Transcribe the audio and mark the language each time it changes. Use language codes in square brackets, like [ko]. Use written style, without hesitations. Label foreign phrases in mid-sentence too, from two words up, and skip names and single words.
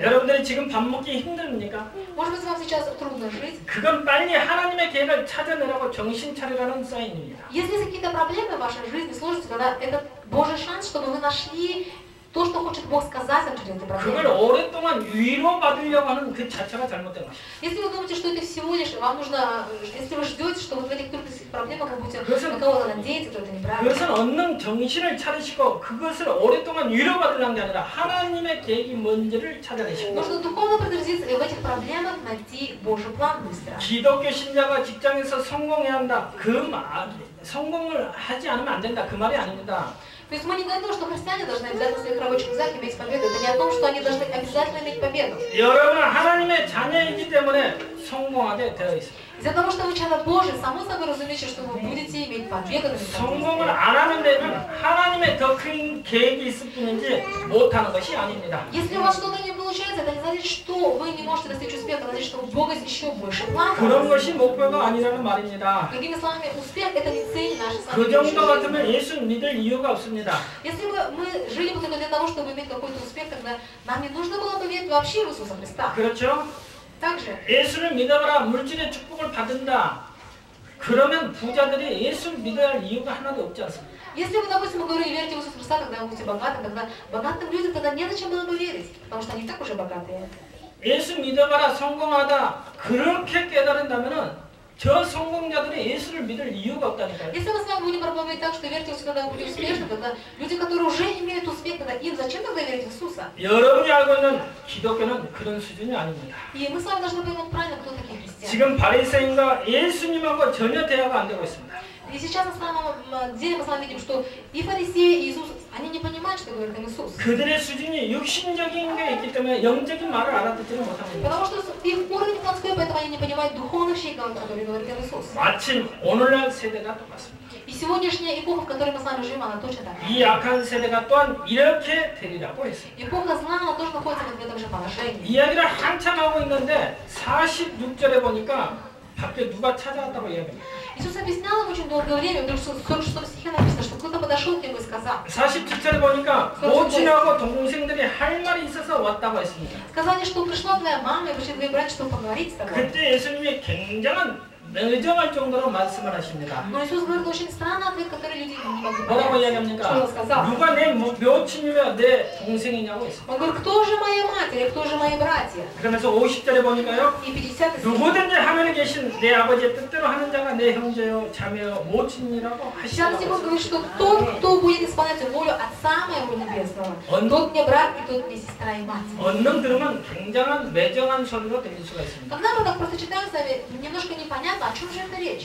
[ko] 여러분들이 지금 밥 먹기 힘듭니까? [ru] Может быть, вам сейчас трудно жить? [ko] 그건 빨리 하나님의 계획을 찾아내라고 정신 차리라는 사인입니다. [ru] Если есть какие-то проблемы в вашей жизни, сложности, тогда это Божий шанс, чтобы вы нашли то, что хочет Бог сказать вам через эти [ko] 그걸 [ru] проблемы. [ko] 오랫동안 위로받으려고 하는 그 자체가 잘못된 것입니다. [ru] Если вы думаете, что это всего лишь, вам нужно, если вы ждете, что вот в этих трудностях проблемах вы будете на кого-то надеяться, то это неправильно. [ko] 그것은 얻는 정신을 차리시고 그것을 오랫동안 위로받으려는 게 아니라 하나님의 계획이 뭔지를 찾아내시고 [ru] Нужно духовно подтвердиться и в этих проблемах найти Божий план быстро. [ko] 기독교 신자가 직장에서 성공해야 한다. 그 말, 성공을 하지 않으면 안 된다. 그 말이 아닙니다. [ru] То есть мы не говорим, что христиане должны обязательно в своих рабочих местах иметь победу. Это не о том, что они должны обязательно иметь победу. [ko] 여러분은 하나님의 자녀이기 때문에 성공하게 되어 있습니다. [ru] Из-за того, что вы человек Божий, само собой разумеется, что вы будете иметь победу над [ko] 성공을 안 하는 데는 하나님의 더 큰 계획이 있을 뿐이지 못하는 것이 아닙니다. [ru] Если у вас что-то не получается, это не значит, что вы не можете достичь успеха, это значит, что у Бога есть еще больше планов. [ko] 그런 것이 목표가 아니라는 말입니다. [ru] Другими словами, успех это не цель нашей с вами [ko] 그 정도 [ru] жизни. [ko] 같으면 예수 믿을 이유가 없습니다. [ru] Если бы мы жили бы только для того, чтобы иметь какой-то успех, тогда нам не нужно было бы верить вообще в Иисуса Христа. [ko] 그렇죠? [ru] Также, [ko] 예수를 믿어봐라 물질의 축복을 받는다. 그러면 부자들이 예수를 믿어야 할 이유가 하나도 없지 않습니까? [ru] если вы, допустим, говорили, верите в Иисуса Христа, тогда вы будете богатым, тогда богатым людям тогда незачем было бы верить, потому что они и так уже богатые. [ko] 예수 믿어봐라 성공하다. 그렇게 깨달은다면은 저 성공자들이 예수를 믿을 이유가 없다니까요. [ru] Если мы с вами будем проповедовать так, что верьте в Иисуса, когда вы будете успешны, тогда люди, которые уже имеют успех, тогда им зачем тогда верить в Иисуса? [ko] 여러분이 알고 있는 기독교는 그런 수준이 아닙니다. [ru] И мы с вами должны поймать правильно, кто такие христиане. [ko] 지금 바리새인과 예수님하고 전혀 대화가 안 되고 있습니다. [ru] И сейчас на самом деле мы с вами видим, что и фарисеи, и Иисус, они не понимают, что говорит им Иисус. [ko] 그들의 수준이 육신적인 게 있기 때문에 영적인 말을 알아듣지는 못합니다. [ru] Потому что их уровень плотской, поэтому они не понимают духовных вещей, которые говорит им Иисус. [ko] 마침 오늘날 세대가 똑같습니다. [ru] И сегодняшняя эпоха, в которой мы с вами живем, она точно такая. [ko] 이 악한 세대가 또한 이렇게 되리라고 했습니다. [ru] Эпоха зла, она тоже находится в этом же положении. [ko] 이야기를 한참 하고 있는데 46절에 보니까 밖에 누가 찾아왔다고 이야기합니다. [ru] Иисус объяснял им очень долгое время, вдруг в 46 стихе написано, что кто-то подошел к нему и сказал. [ko] 47절에 보니까 모친하고 동생들이 할 말이 있어서 왔다고 했습니다. [ru] Сказали, что пришла твоя мама и пришли твои братья, чтобы поговорить с тобой. [ko] 그때 예수님이 굉장한 매정할 정도로 말씀을 하십니다. [ru] Но Иисус говорит очень странный ответ, который люди не могли [ko] 뭐라고 [ru] понять. [ko] 이야기합니까? [ru] Что он сказал? [ko] 누가 내 묘친이며 내 동생이냐고 했습니다. [ru] Он говорит, кто же моя матери, кто же мои братья? [ko] 그러면서 50절에 보니까요. [ru] И 50 стих. [ko] 누구든지 하늘에 계신 내 아버지의 뜻대로 하는 자가 내 형제요 자매요 모친이라고 [ru] 60 стих он [ko] 하시더라고요. [ru] говорит, что тот, кто будет исполнять волю Отца моего Небесного, тот мне брат и тот мне сестра и мать. [ko] 언능 들으면 굉장한 매정한 소리로 들릴 수가 있습니다. [ru] Когда мы так просто читаем с вами, немножко непонятно, о чем же это речь.